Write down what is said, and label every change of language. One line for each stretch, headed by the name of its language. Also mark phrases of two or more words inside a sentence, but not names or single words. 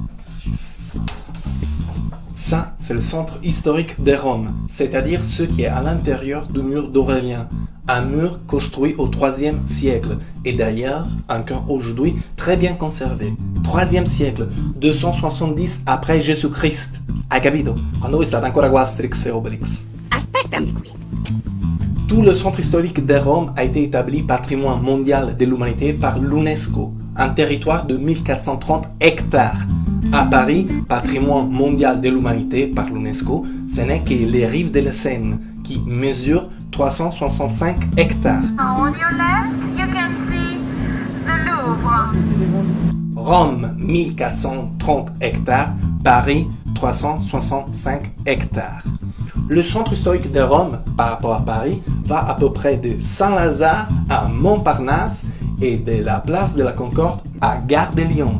French: Ça, c'est le centre historique de Rome, c'est-à-dire ce qui est à l'intérieur du mur d'Aurélien. Un mur construit au IIIe siècle, et d'ailleurs, encore aujourd'hui, très bien conservé. 3e siècle, 270 après Jésus-Christ.
Italian: Hai capito? Quando voi state ancora qua Asterix e Obelix. Aspettami qui.
French: Tout le centre historique de Rome a été établi patrimoine mondial de l'humanité par l'UNESCO, un territoire de 1430 hectares. À Paris, patrimoine mondial de l'humanité par l'UNESCO, ce n'est que les rives de la Seine, qui mesurent 365 hectares.
English: On your left, you can see the Louvre.
French: Rome, 1430 hectares, Paris, 365 hectares. Le centre historique de Rome, par rapport à Paris, va à peu près de Saint-Lazare à Montparnasse et de la place de la Concorde à Gare de Lyon.